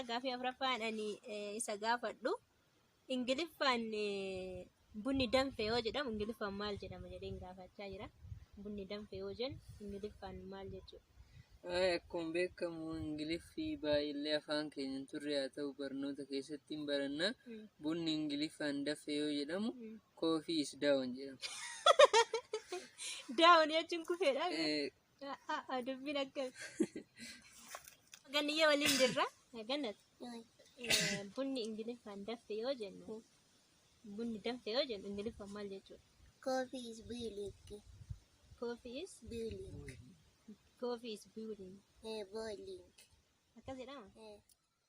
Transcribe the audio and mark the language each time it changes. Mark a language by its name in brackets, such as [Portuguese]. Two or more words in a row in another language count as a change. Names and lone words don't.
[Oromo] Gaafii afuraffaan ani isa gaafadhu. Ingiliffaan bunni danfe yoo jedhamu Ingiliffaan maal jedhama jedheen gaafachaa jira. Bunni danfe yoo jennu Ingiliffaan maal jechuudha? Akkuma beekamu Ingiliffii baay'ee afaan keenya turre haa ta'u barnoota keessatti hin baranna. Bunni Ingiliffaan daffe yoo jedhamu [English] coffee is down [Oromo] jedhama. Down jechuun kufeedha. Dubbiin akkam. Ganniyyee waliin jirra. Gannat. Bunni Ingiliffaan daffe yoo jennu. Bunni daffe yoo jennu Ingiliffaan maal jechuudha? [English] Coffee is boiling. Coffee is Boiling. coffee is boiling. Boiling. [Oromo] Akkas jedhama.